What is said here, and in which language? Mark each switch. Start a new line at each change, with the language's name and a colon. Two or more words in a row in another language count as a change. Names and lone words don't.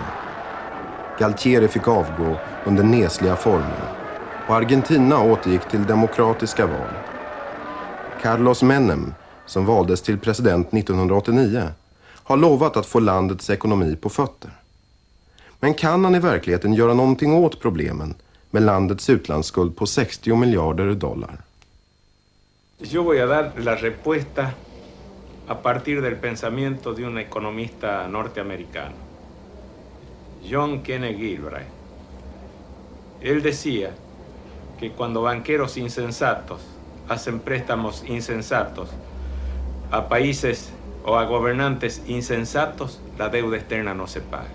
Swedish: Galtieri fick avgå under nesliga former och Argentina återgick till demokratiska val. Carlos Menem, som valdes till president 1989, har lovat att få landets ekonomi på fötter. Men kan han i verkligheten göra någonting åt problemen med landets utlandsskuld på 60 miljarder dollar?
Spanish: Yo voy a dar la respuesta a partir del pensamiento de un economista norteamericano, John Kenneth Galbraith. Él decía que cuando banqueros insensatos hacen préstamos insensatos a países o a gobernantes insensatos, la deuda externa no se paga.